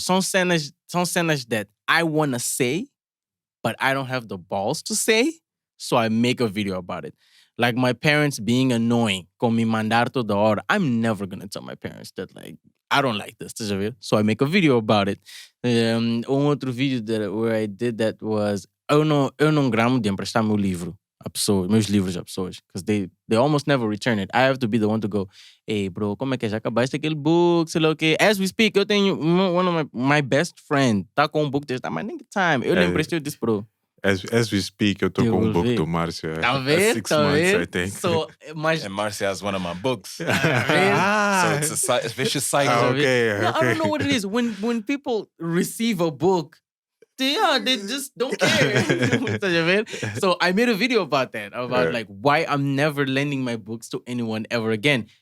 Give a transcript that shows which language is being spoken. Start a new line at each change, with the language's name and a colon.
Portuguese: São cenas
English: that I want to say, but I don't have the balls to say, so I make a video about it. Like my parents being annoying,
Portuguese: com me mandar toda hora.
English: I'm never going to tell my parents that, like, I don't like this, so I make a video about it.
Portuguese: Outro vídeo
English: where I did that was,
Portuguese: eu não gramo de emprestar meu livro a pessoas, meus livros a pessoas,
English: because they almost never return it. I have to be the one to go, hey bro,
Portuguese: como é que já acabaste aquele book, sei lá o quê.
English: As we speak,
Portuguese: eu tenho
English: one of my best friend,
Portuguese: tá com book desse, mas nem time. Eu lhe emprestei disse, bro.
English: As we speak,
Portuguese: eu tô com book do Márcio. Tá vendo?
English: 6 months, I think. So, And Marcia has one of my books. So it's a vicious cycle. Okay. No, I don't know what it is. When people receive a book, they just don't care. So I made a video about that, like why I'm never lending my books to anyone ever again.